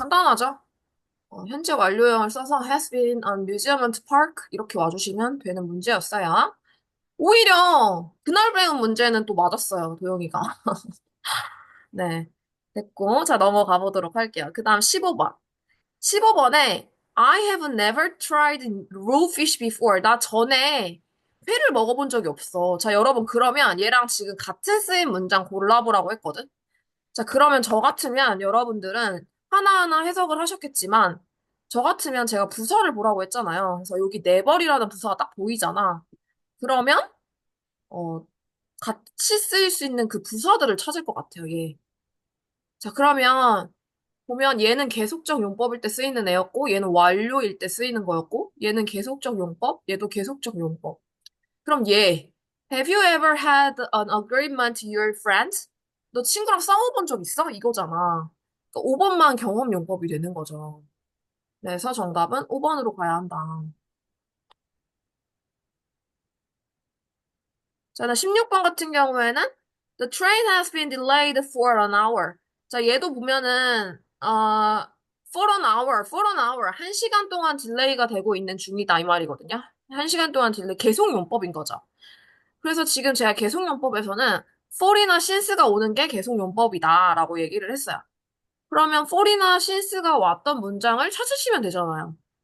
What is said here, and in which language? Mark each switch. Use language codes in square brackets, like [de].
[ko] 간단하죠? 현재 완료형을 써서 has been on Museumment Park 이렇게 와주시면 되는 문제였어요. 오히려 그날 배운 문제는 또 맞았어요, 도영이가. 네. 됐고, 자, 넘어가 보도록 할게요. 그 다음 15번. [en] 15번에 I have never tried raw fish before. [ko] 나 전에 회를 먹어본 적이 없어. 자, 여러분, 그러면 얘랑 지금 같은 쓰인 문장 골라보라고 했거든? 자, 그러면 저 같으면 여러분들은 하나하나 해석을 하셨겠지만, 저 같으면 제가 부사를 보라고 했잖아요. 그래서 여기 never이라는 부사가 딱 보이잖아. 그러면, 어, 같이 쓰일 수 있는 그 부사들을 찾을 것 같아요, 얘. 자, 그러면 보면 얘는 계속적 용법일 때 쓰이는 애였고, 얘는 완료일 때 쓰이는 거였고, 얘는 계속적 용법, 얘도 계속적 용법. [en] 그럼 얘, Have you ever had an agreement with your friends? 너 친구랑 싸워본 적 있어? 이거잖아. [ko] 5번만 경험용법이 되는 거죠. 그래서 정답은 5번으로 가야 한다. [en] 자, 나 16번 같은 경우에는 The train has been delayed for an hour. 자, 얘도 보면은 for an hour, for an hour. [ko] 1시간 동안 딜레이가 되고 있는 중이다 이 말이거든요. 1시간 동안 딜레이 계속 용법인 거죠. 그래서 지금 제가 계속 용법에서는 for이나 since가 오는 게 계속 용법이다라고 얘기를 했어요. 그러면 for이나 since가 왔던 문장을 찾으시면 되잖아요.